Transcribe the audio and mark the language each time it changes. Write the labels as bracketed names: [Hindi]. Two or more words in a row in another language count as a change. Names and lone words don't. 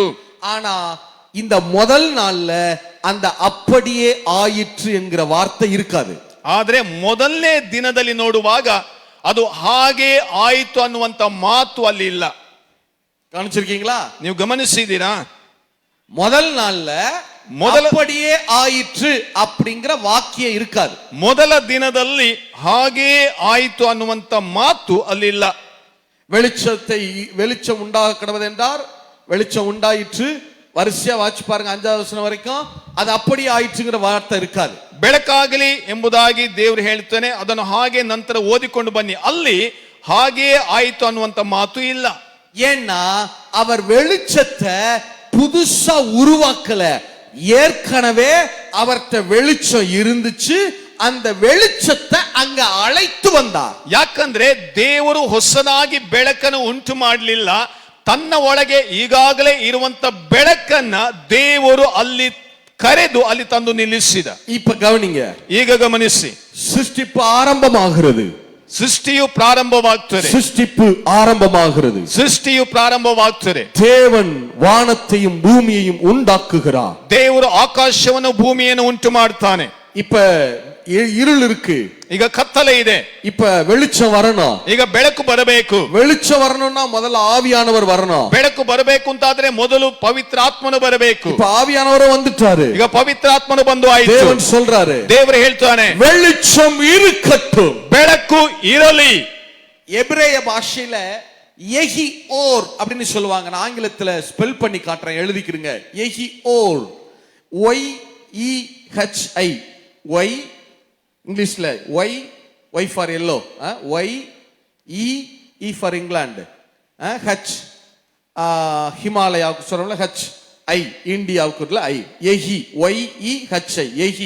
[Tamil] ஆனா இந்த முதல் நாள்ல அந்த அப்படியே ஆயிற்று என்கிற வார்த்தை இருக்காது. [Kannada] ಆದ್ರೆ ಮೊದಲನೇ ದಿನದಲ್ಲಿ ನೋಡುವಾಗ ಅದು ಹಾಗೆ ಆಯಿತು ಅನ್ನುವಂತ ಮಾತು ಅಲ್ಲಿ ಇಲ್ಲ. [Tamil] கவனிச்சிருக்கீங்களா? [Kannada] ನೀವು ಗಮನಿಸಿದ್ದೀರಾ? [Tamil] முதல் நாள்ல அப்படியே ஆயிற்று அப்படிங்கிற வாக்கியம் இருக்காது. [Kannada] ಮೊದಲ ದಿನದಲ್ಲಿ ಹಾಗೆ ಆಯಿತು ಅನ್ನುವಂತ ಮಾತು ಅಲ್ಲಿ ಇಲ್ಲ. [Tamil] வெளிச்சம் உண்டாக கடவது என்றார், வெளிச்சம் உண்டாயிற்று. வரிசையா வாட்சி பாருங்க, 5வது வசனம் வரைக்கும் அது அப்படி ஆயிற்றுங்கிற வார்த்தை இருக்காது. [Kannada] ಬೆಳಕಾಗಲಿ ಎಂಬುದಾಗಿ ದೇವರು ಹೇಳ್ತಾನೆ, ಅದನ್ನು ಹಾಗೆ ನಂತರ ಓದಿಕೊಂಡು ಬನ್ನಿ. ಅಲ್ಲಿ ಹಾಗೆ ಆಯಿತು ಅನ್ನುವಂತ ಮಾತು ಇಲ್ಲ. [Tamil] ஏன்னா அவர் வெளிச்சத்தை புதுசா உருவாக்கல, ஏற்கனவே அவர்கிட்ட வெளிச்சம் இருந்துச்சு, அந்த வெளிச்சத்தை அங்க அழைத்து வந்தார். [Kannada] ಯಾಕಂದ್ರೆ ದೇವರು ಹೊಸದಾಗಿ ಬೆಳಕನ್ನು ಉಂಟು ಮಾಡಲಿಲ್ಲ, ತನ್ನ ಒಳಗೆ ಈಗಾಗಲೇ ಇರುವಂತ ಬೆಳಕನ್ನ ದೇವರು ಅಲ್ಲಿ ಕರೆದು ಅಲ್ಲಿ ತಂದು ನಿಲ್ಲಿಸಿದ. [Tamil] இப்ப கவனிங்க, [Kannada] ಈಗ ಗಮನಿಸಿ, [Tamil] சிருஷ்டிப்பு ஆரம்பமாகிறது. [Kannada] ಸೃಷ್ಟಿಯು ಪ್ರಾರಂಭವಾಗ್ತದೆ. [Tamil] சிருஷ்டிப்பு ஆரம்பமாகிறது. [Kannada] ಸೃಷ್ಟಿಯು ಪ್ರಾರಂಭವಾಗ್ತದೆ. [Tamil] தேவன் வானத்தையும் பூமியையும் உண்டாக்குகிறார். [Kannada] ದೇವರು ಆಕಾಶವನ್ನು ಭೂಮಿಯನ್ನು ಉಂಟು ಮಾಡ್ತಾನೆ. [Tamil] இப்ப இருள் இருக்கு, [Kannada] ಈಗ ಕತ್ತಲೆ ಇದೆ, [Tamil] இப்ப வெளிச்சம் வரணும். [Kannada] ಈಗ ಬೆಳಕು ಬರಬೇಕು. [Tamil] வெளிச்சம் வரணும்னா முதல்ல ஆவியானவர் வரணும். [Kannada] ಬೆಳಕು ಬರಬೇಕು ಅಂತಾದ್ರೆ ಮೊದಲು ಪವಿತ್ರಾತ್ಮನು ಬರಬೇಕು. [Tamil] இப்ப ஆவியானவர் வந்துட்டாரு, [Kannada] ಈಗ ಪವಿತ್ರಾತ್ಮನು ಬಂದು ಆಯಿತು. [Tamil] தேவன் சொல்றாரு, [Kannada] ದೇವರು ಹೇಳ್ತಾನೆ, [Tamil] வெளிச்சம் இருக்கட்டும், [Kannada] ಬೆಳಕು ಇರಲಿ. [Tamil] எபிரேய பாஷையில [Hebrew] יהי אור [Tamil] அப்படின்னு சொல்லுவாங்க. நான் ஆங்கிலத்துல ஸ்பெல் பண்ணி காட்டுறேன், எழுதிக்கிறீங்க. [Hebrew] יהי אור, [Tamil] YEHI, ஒய் இங்கிலீஷ்ல ஒய், [English] Y for yellow, Y E for England, [Tamil] ஹச் ஹிமாலயாவுக்கு சொல்றோம்ல, [English] H I [Tamil] இந்தியாவுக்கு ஐ, எஹி, [English] Y E H I, [Tamil] எஹி.